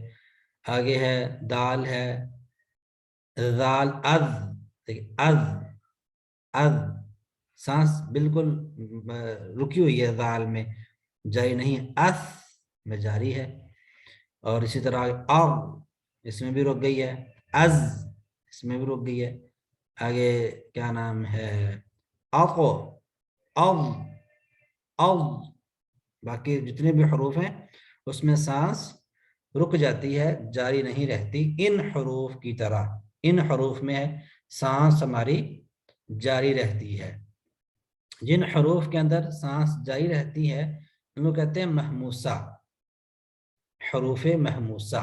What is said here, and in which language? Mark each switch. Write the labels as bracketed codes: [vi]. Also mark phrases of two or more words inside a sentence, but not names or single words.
[ur] آگے ہے دال ہے ذال، از، دیکھیں از سانس بالکل رکی ہوئی ہے، ذال میں جاری نہیں، اس میں جاری ہے۔ اور اسی طرح او، اس میں بھی رک گئی ہے، از اس میں بھی رک گئی ہے۔ آگے کیا نام ہے، اقو، او، او، باقی جتنے بھی حروف ہیں اس میں سانس رک جاتی ہے، جاری نہیں رہتی۔ ان حروف کی طرح ان حروف میں سانس ہماری جاری رہتی ہے۔ جن حروف کے اندر سانس جاری رہتی ہے ان کو کہتے ہیں محموسہ، حروف محموسہ۔